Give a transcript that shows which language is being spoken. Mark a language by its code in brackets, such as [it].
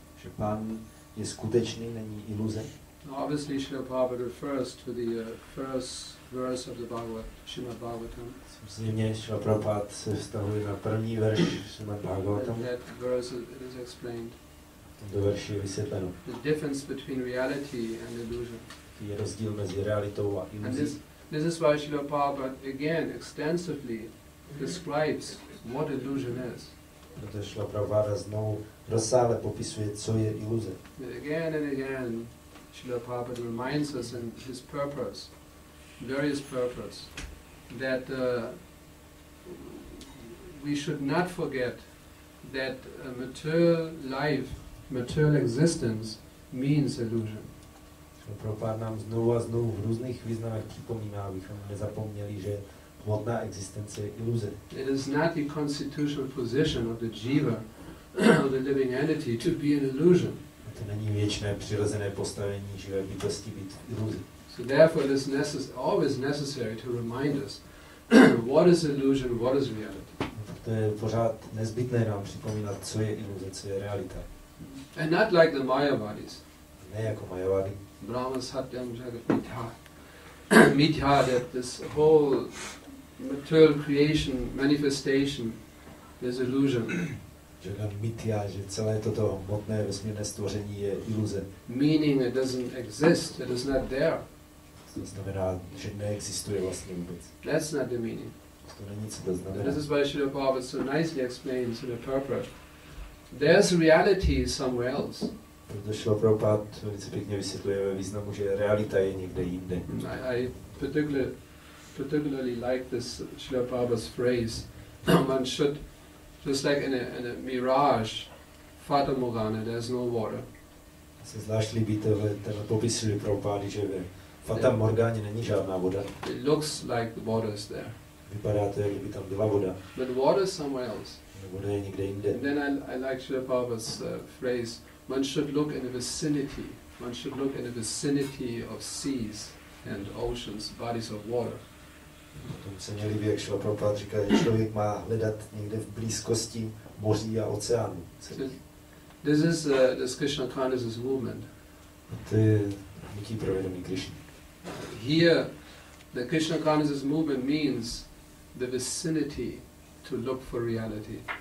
[cs] Že Pán je skutečný, není iluze. [en] Obviously Srila Prabhupada refers to the first verse of the Srimad-bhagavatam. [cs] Samozřejmě Srila Prabhupada se vztahuje na první verš Srimad-bhagavatam. [en] That verse it is explained. [cs] Do verši je vysvětleno. [en] The difference between reality and illusion. [cs] Je rozdíl mezi realitou a iluzí. [en] This is why Srila Prabhupada again extensively describes what illusion is. [cs] Protože Srila Prabhupada znovu rozsáhle popisuje, co je iluze. [en] Again and again, Srila Prabhupada reminds us in his purpose, various purpose, that we should not forget that material life, material existence means illusion. [cs] Prabhupada nám znovu a znovu v různých významech připomíná, abychom nezapomněli, že hmotná existence je iluze. [en] It is not the constitutional position of the jiva, of the living entity, to be an illusion. [cs] To není věčné přirozené postavení živé bytosti být v iluzi. [en] So therefore it is always necessary to remind us what is illusion, what is reality. [cs] To je pořád nezbytné nám připomínat, co je iluze, co je realita. [en] And not like the Mayavadis. [cs] Ne jako Mayavadi. [sa] Brahma Satyam Jagat Mithya. [en] Mithya, that this whole material creation, manifestation is illusion. [cs] Jagat Mithya, že celé toto hmotné vesmírné stvoření je iluze. [en] Meaning it doesn't exist, it is not there. [cs] To znamená, že neexistuje vlastně vůbec. [en] That's not the meaning. [cs] To není, co to znamená. [en] This is why Srimad-Bhagavatam so nicely explains in the purport. There's reality somewhere else. [cs] Proto Šrila velice pěkně vysvětluje ve významu, že realita je někde jinde. [en] I particularly like this Srila Prabhupada's phrase. One should, just like in a mirage, Fata Morgana, there's no water. [cs] Se zvlášť líbí ten popis Srila Prabhupády, že ve Fata Morgáně není žádná voda. [en] It looks like the water is there. [cs] Vypadá to, jak kdyby tam byla voda. [en] But water is somewhere else. [cs] Voda je někde jinde. [en] And then I like Srila Prabhupada's phrase, one should look in the vicinity. One should look in the vicinity of seas and oceans, bodies of water. [cs] Tomu se mě líbí, jak Srila Prabhupada říká, že člověk má hledat někde v blízkosti moří a oceánů. [en] This is this Krishna consciousness movement. [cs] To je hnutí pro vědomí Krishny. [en] Here, the Krishna consciousness movement means the vicinity to look for reality.